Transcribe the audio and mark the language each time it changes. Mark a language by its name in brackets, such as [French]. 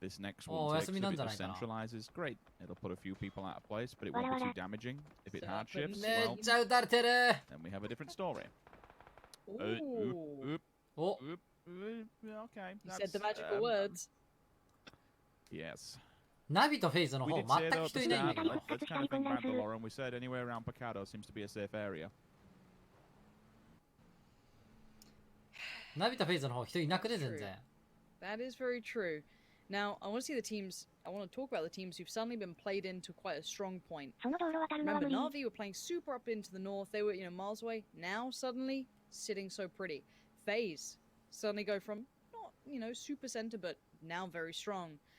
[English] This next one takes, if it decentralizes, great. It'll put a few people out of place, but it won't be too damaging. If it hard shifts, well, then we have a different story. Okay. You said the magical words. Yes. [Japanese] ナビとフェイズの方全く人いないんだけど。 [English] Let's kind of think back to Lauren. We said anywhere around Picado seems to be a safe area. [Japanese] ナビとフェイズの方人いなくて全然。 [English] That is very true. Now, I want to see the teams. I want to talk about the teams who've suddenly been played into quite a strong point. Remember, Na'Vi were playing super up into the north. They were, miles away. Now, suddenly, sitting so pretty. FaZe suddenly go from not, super center, but now very strong.